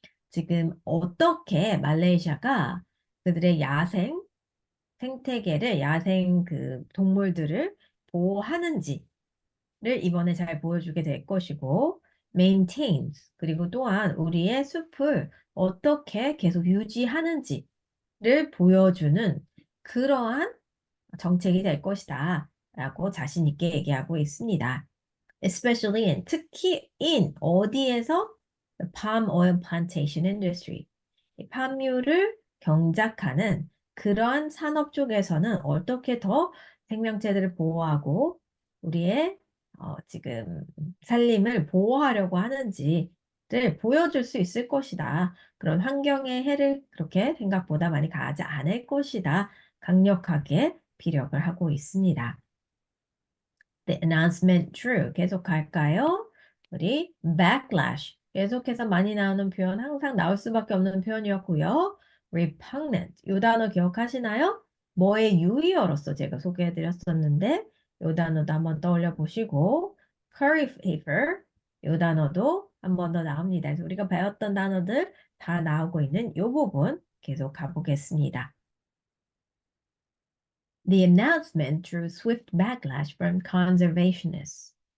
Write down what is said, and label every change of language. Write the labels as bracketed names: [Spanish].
[Korean] 지금 어떻게 말레이시아가 그들의 야생 생태계를, 야생 그 동물들을 보호하는지를 이번에 잘 보여주게 될 것이고, maintains, 그리고 또한 우리의 숲을 어떻게 계속 유지하는지를 보여주는 그러한 정책이 될 것이다. 라고 자신 있게 얘기하고 있습니다. [English] Especially in, [Korean] 특히 [English] in, [Korean] 어디에서? [English] The palm oil plantation industry. [Korean] 이 팜유를 경작하는 그러한 산업 쪽에서는 어떻게 더 생명체들을 보호하고 우리의 지금 살림을 보호하려고 하는지를 보여줄 수 있을 것이다. 그런 환경의 해를 그렇게 생각보다 많이 가하지 않을 것이다. 강력하게 피력을 하고 있습니다. [English] The announcement drew. [Korean] 계속 갈까요? 우리 backlash. 계속해서 많이 나오는 표현, 항상 나올 수밖에 없는 표현이었고요. repugnant. 이 단어 기억하시나요? 뭐의 유의어로서 제가 소개해드렸었는데 이 단어도 한번 떠올려 보시고 [English] curry favor. [Korean] 이 단어도 한 번 더 나옵니다. 그래서 우리가 배웠던 단어들 다 나오고 있는 이 부분 계속 가보겠습니다. [English] The announcement drew swift backlash from conservationists.